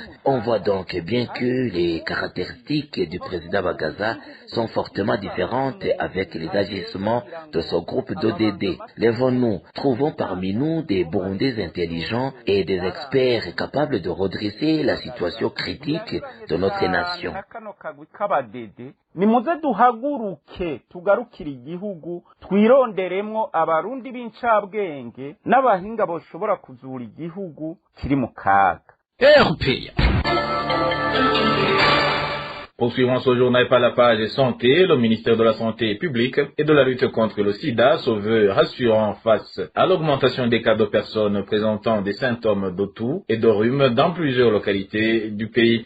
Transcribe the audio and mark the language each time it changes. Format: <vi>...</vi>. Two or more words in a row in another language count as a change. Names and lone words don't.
<fr>On voit donc bien que les caractéristiques du président Bagaza sont fortement différentes avec les agissements de son groupe d'ODD. Lèvons-nous, trouvons parmi nous des Burundais intelligents et des experts capables de redresser la situation critique de notre nation.</fr> <rn>Nimuze duhaguruke tugarukira igihugu twironderemwo abarundi b'incabwenge n'abahinga boshobora kuzura igihugu kiri mu kaga.</rn> <fr>Poursuivons ce journal par la page santé. Le ministère de la Santé publique et de la lutte contre le sida se veut rassurant face à l'augmentation des cas de personnes présentant des symptômes de toux et de rhume dans plusieurs localités du pays.</fr>